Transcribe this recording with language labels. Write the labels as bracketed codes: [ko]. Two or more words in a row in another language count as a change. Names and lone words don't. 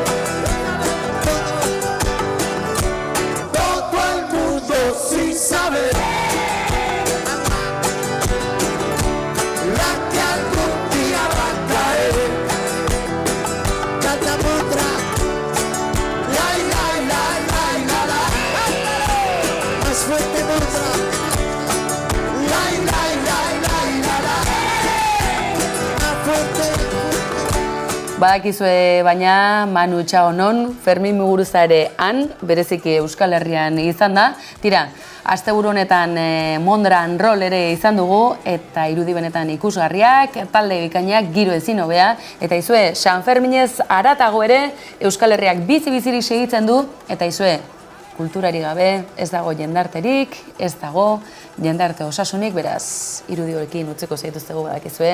[es] Todo el mundo sin saber la que algún día va a caer. Cantamos otra. Lai, lai, lai, lai, la, la. Más fuerte otra. Lai, lai, lai, lai, la, la. Más fuerte. [eu] Badakizue baina Manu Txaonon, Fermin Muguruza ere han, bereziki Euskal Herrian izan da. Tira, asteburu honetan Mondran Roll ere izan dugu, eta irudi benetan ikusgarriak, talde bikainak, giro ezin hobea, eta izue, San Ferminez haratago ere Euskal Herriak bizi-bizirik segitzen du, eta izue, kulturari gabe, ez dago jendarterik, ez dago jendarte osasunik, beraz, irudi horrekin utzeko zaituztegu badakizue.